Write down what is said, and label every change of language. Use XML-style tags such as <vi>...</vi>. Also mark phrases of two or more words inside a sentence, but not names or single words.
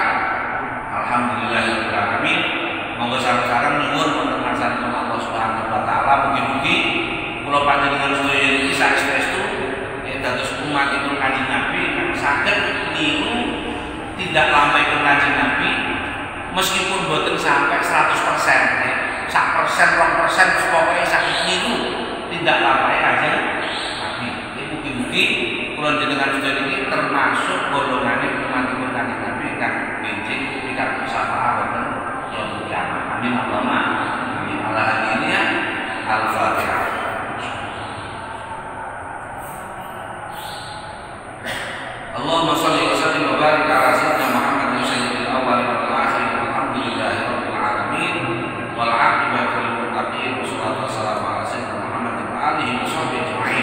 <ar>الحمد لله رب العالمين.</ar> <jv>Monggo sareng-sareng nyuwun wonten ngarsanipun Allah</jv> <ar>سبحانه وتعالى</ar> <jv>mugi-mugi kula panjenengan sedaya iki saestu dados umatipun Kanjeng Nabi kang saged niru tindak lampahipun Kanjeng Nabi meskipun boten sampai 100%, sak persen, 2% pokoke saged niru tindak lampahe Kanjeng Nabi. Mugi-mugi kula jenengan sedaya iki termasuk golongane umatipun Kanjeng Nabi kang benjing pikantuk syafaat wonten</jv> <ar>يوم القيامة. آمين اللهم آمين. على هذه النية الفاتحة. اللهم صل وسلم وبارك على سيدنا محمد سيد الأولين والآخرين والحمد لله رب العالمين والعاقبة للمتقين والصلاة والسلام على سيدنا محمد وآله وصحبه أجمعين.</ar>